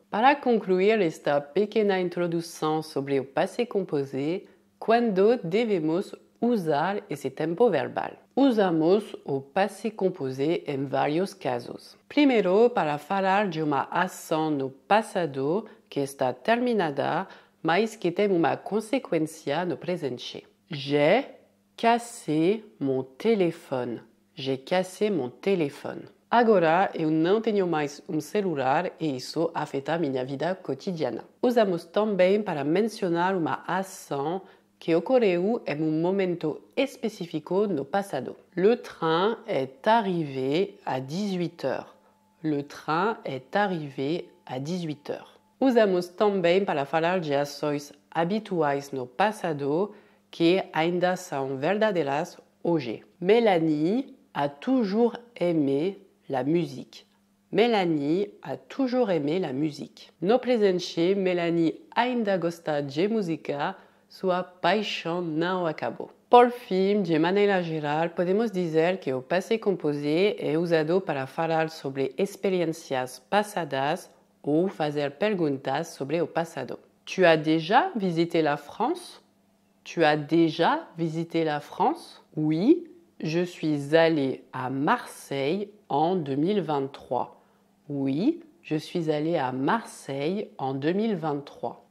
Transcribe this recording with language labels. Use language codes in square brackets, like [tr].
[pt] Para concluir esta pequena introdução sobre o passé composé, quando devemos usar esse tempo verbal? Usamos o passé composé em vários casos. Primeiro, para falar de uma ação no passado que está terminada, mas que tem uma consequência no presente. [fr] J'ai cassé mon téléphone. J'ai cassé mon téléphone. [pt] Agora, eu não tenho mais celular e isso afeta minha vida cotidiana. Usamos também para mencionar uma ação que ocorreu em momento específico no passado. [fr] Le train est arrivé à 18h. Le train est arrivé à 18h. [pt] Usamos também para falar de ações habituais no passado que ainda são verdadeiras hoje. [fr] Mélanie a toujours aimé la musique. Mélanie a toujours aimé la musique. [pt] No presente, Mélanie ainda gosta de música, sua paixão não acabou. Por fim, de maneira geral, podemos dizer que o passé composé é usado para falar sobre experiências passadas ou fazer perguntas sobre o passado. [fr] Tu as déjà visité la France? Tu as déjà visité la France? Oui. Je suis allé à Marseille en 2023. Oui, je suis allé à Marseille en 2023.